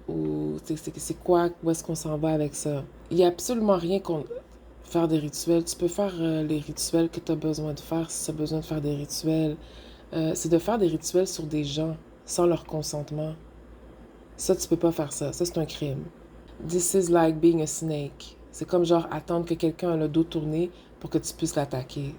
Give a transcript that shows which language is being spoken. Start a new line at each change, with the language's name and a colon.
French: Ou c'est quoi? Où est-ce qu'on s'en va avec ça? Il n'y a absolument rien contre faire des rituels. Tu peux faire les rituels que tu as besoin de faire si tu as besoin de faire des rituels. C'est de faire des rituels sur des gens sans leur consentement. Ça, tu peux pas faire ça. Ça, c'est un crime.
English: This is like being a snake.
French: C'est comme genre attendre que quelqu'un ait le dos tourné pour que tu puisses l'attaquer.